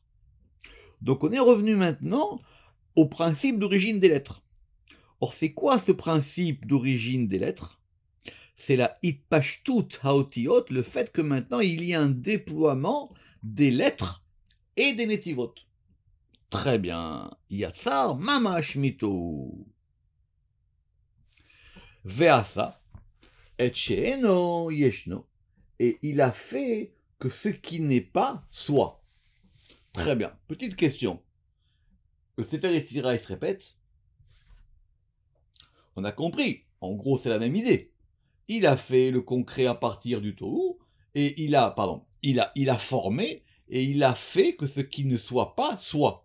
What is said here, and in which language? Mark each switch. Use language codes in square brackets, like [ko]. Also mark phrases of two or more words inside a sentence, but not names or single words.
[fr] Donc on est revenu maintenant au principe d'origine des lettres. Or, c'est quoi ce principe d'origine des lettres? C'est la [he] התפשטות האותיות, [fr] le fait que maintenant il y a un déploiement des lettres et des netivot. Très bien. [he] יצר ממש מתהו. ועשה את שאינו ישנו. [fr] Et il a fait que ce qui n'est pas soit. Très bien. Petite question. Le Sefer Yetzirah, il se répète. On a compris. En gros, c'est la même idée. Il a fait le concret à partir du Tohu, et il a formé, et il a fait que ce qui ne soit pas, soit.